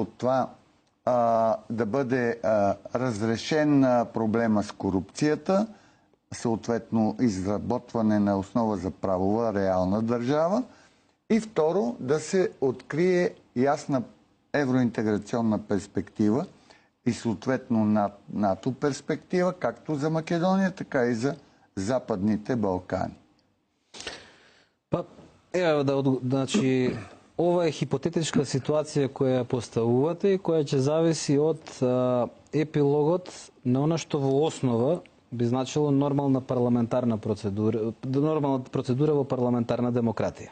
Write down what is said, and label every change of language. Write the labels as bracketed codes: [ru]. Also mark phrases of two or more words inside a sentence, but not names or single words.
[bg] от това да бъде разрешен проблема с корупцията, съответно изработване на основа за правова реална държава и второ да се открие ясна евроинтеграционна перспектива и съответно НАТО перспектива, както за Македония, така и за Западните Балкани. [mk] Значи, ова е хипотетичка ситуација која поставувате и која ќе зависи од епилогот на она што во основа би значило нормална процедура во парламентарна демократија.